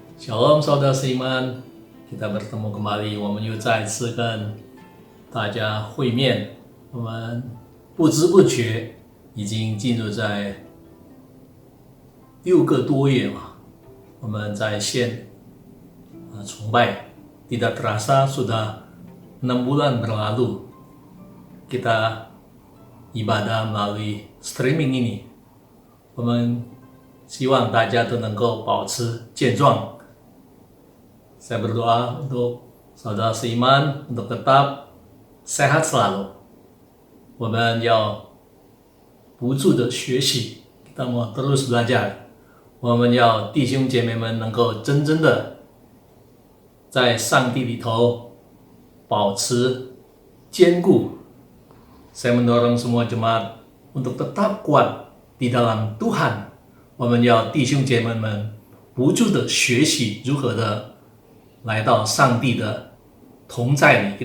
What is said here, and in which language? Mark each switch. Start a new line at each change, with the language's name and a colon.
Indonesian: Shalom saudara seiman, kita bertemu kembali，
Chinese: 我们又再次跟大家会面。我们不知不觉已经进入在6个多月了，我们在线崇拜，
Indonesian: tidak terasa sudah 6 bulan berlalu kita ibadah melalui streaming ini。
Chinese: 我们希望大家都能够保持健壮。
Indonesian: Saya berdoa untuk saudara seiman untuk tetap sehat selalu。
Chinese: 我们要不住的学习，
Indonesian: kita mau terus belajar。
Chinese: 我们要弟兄姐妹们能够真正的在上帝里头保持坚固。
Indonesian: Saya mendorong semua jemaat untuk tetap kuat di dalam Tuhan，
Chinese: 我们要弟兄姐妹们不住的学习如何的来到上帝的同在里。